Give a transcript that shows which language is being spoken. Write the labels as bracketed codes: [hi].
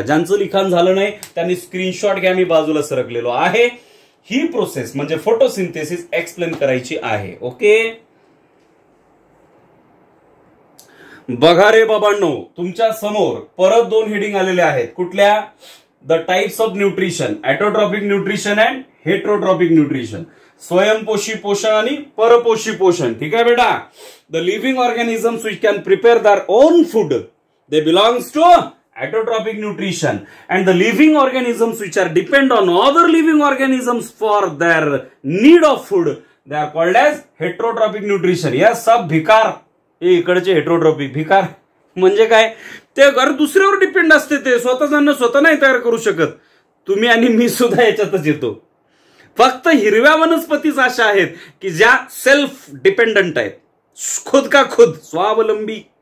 [mr] ज्यांचं लिखाण झालं नाही त्यांनी स्क्रीनशॉट घ्या, मी बाजूला सरकलेलो आहे. ही प्रोसेस म्हणजे फोटोसिंथेसिस एक्सप्लेन करायची आहे. ओके. बघा रे बाबांनो, तुमच्या समोर परत दोन हेडिंग आलेले आहेत. कुठल्या? [en] The types of nutrition, heterotrophic nutrition and heterotrophic nutrition. [mr] स्वयंपोषी पोषण आणि परपोषी पोषण. ठीक आहे बेटा. [en] The living organisms which can prepare their own food they belongs to heterotrophic nutrition, and the living organisms which are depend on other living organisms for their need of food, they are called as heterotrophic nutrition. [mr] Yes, सब भिकार हे इकडचे heterotrophic. भिकार म्हणजे काय? ते घर दुसऱ्यावर depend असते, ते स्वतःच स्वतः नाही तयार करू शकत. तुम्ही आणि मी सुद्धा याच्यातच येतो. फक्त हिरव्या वनस्पतीच अशा आहेत की ज्या सेल्फ डिपेंडंट आहेत, [hi] खुद का खुद, [mr] स्वावलंबी.